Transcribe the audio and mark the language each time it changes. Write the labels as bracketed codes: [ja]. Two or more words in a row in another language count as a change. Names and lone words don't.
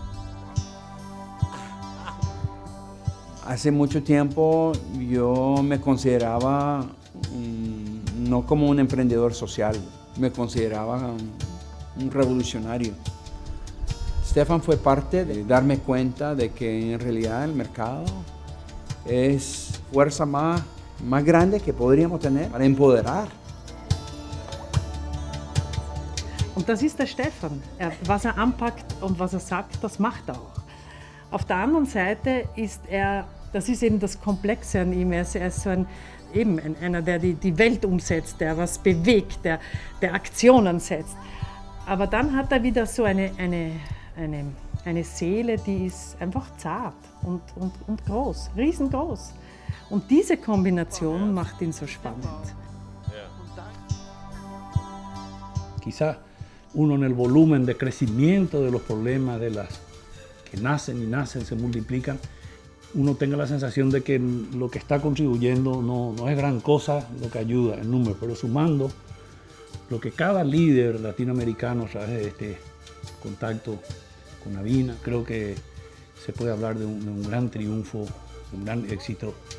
[es] Hace mucho tiempo yo me consideraba no como un emprendedor social, me consideraba un revolucionario. Stefan fue parte de darme cuenta de que en realidad el mercado es fuerza más grande que podríamos tener para empoderar. [de] Und das ist der Stefan. Was anpackt und was sagt, das macht er auch. Auf der anderen Seite ist das ist eben das Komplexe an ihm, er ist so einer, der die Welt umsetzt, der was bewegt, der Aktionen setzt. Aber dann hat er wieder so eine Seele, die ist einfach zart und groß, riesengroß. Und diese Kombination macht ihn so spannend. [es] Quizá uno en el volumen de crecimiento de los problemas que nacen y nacen, se multiplican, uno tenga la sensación de que lo que está contribuyendo no es gran cosa lo que ayuda en número, pero sumando lo que cada líder latinoamericano a través de este contacto con Avina, creo que se puede hablar de un gran triunfo, un gran éxito.